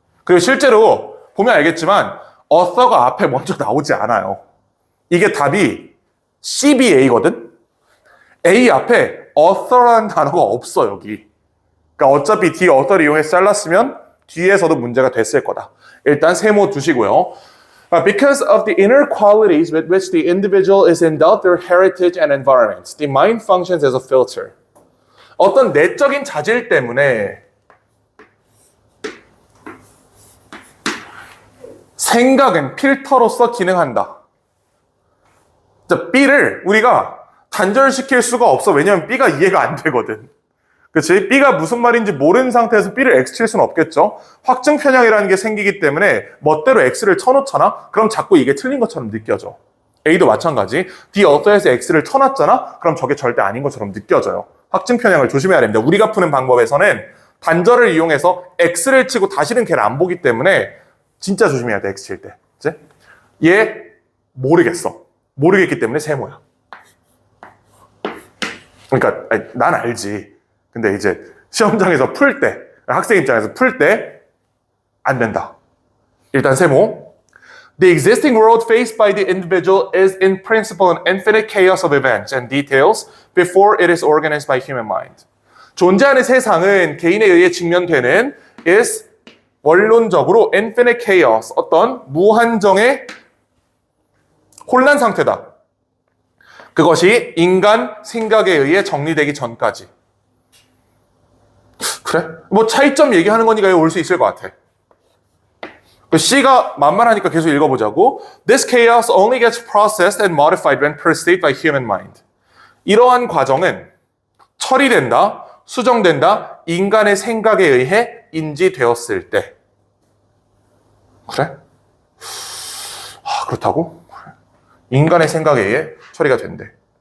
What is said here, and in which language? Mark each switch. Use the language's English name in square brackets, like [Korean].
[Korean] 그리고 실제로 보면 알겠지만 author가 앞에 먼저 나오지 않아요. 이게 답이 CBA거든? A 앞에 author라는 단어가 없어 여기. 그러니까 어차피 the author를 이용해서 잘랐으면 뒤에서도 문제가 됐을 거다. 일단 세모 두시고요. [English] Because of the inner qualities with which the individual is endowed through heritage and environment, the mind functions as a filter. [Korean] 어떤 내적인 자질 때문에 생각은 필터로서 기능한다. B를 우리가 단절시킬 수가 없어. 왜냐면 B가 이해가 안 되거든. 그치? B가 무슨 말인지 모르는 상태에서 B를 X 칠 수는 없겠죠? 확증 편향이라는 게 생기기 때문에 멋대로 X를 쳐놓잖아? 그럼 자꾸 이게 틀린 것처럼 느껴져. A도 마찬가지. D author에서 X를 쳐놨잖아? 그럼 저게 절대 아닌 것처럼 느껴져요. 확증 편향을 조심해야 됩니다. 우리가 푸는 방법에서는 단절을 이용해서 X를 치고 다시는 걔를 안 보기 때문에 진짜 조심해야 돼, X 칠 때. 그치? 얘 모르겠어. 모르겠기 때문에 세모야. 그러니까 난 알지. 근데 이제 시험장에서 풀 때, 학생 입장에서 풀 때 안 된다. 일단 세모. [English] The existing world faced by the individual is in principle an infinite chaos of events and details before it is organized by human mind. [Korean] 존재하는 세상은 개인에 의해 직면되는 is 원론적으로 infinite chaos, 어떤 무한정의 혼란 상태다. 그것이 인간 생각에 의해 정리되기 전까지. 그래? 뭐 차이점 얘기하는 거니까 올 수 있을 것 같아. C가 만만하니까 계속 읽어보자고. [English] This chaos only gets processed and modified when perceived by human mind. [Korean] 이러한 과정은 처리된다, 수정된다, 인간의 생각에 의해 인지되었을 때. 그래? 그렇다고? 인간의 생각에 의해 처리가 된대.